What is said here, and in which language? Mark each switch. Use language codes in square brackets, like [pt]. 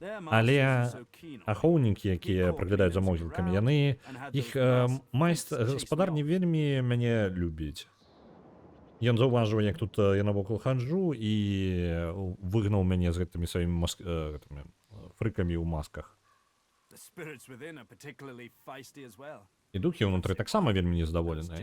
[be] Але ахоўнікі, якія прыглядаюць за могілкамі, яны, іх гаспадар не вельмі мяне любіць. Ён заўважыў, як тут я навокал хаджу і выгнаў мяне з гэтымі сваімі фрыкамі ў масках. [en] The spirits within are particularly feisty as well. [be] І духі ўнутры таксама вельмі незадаволеныя.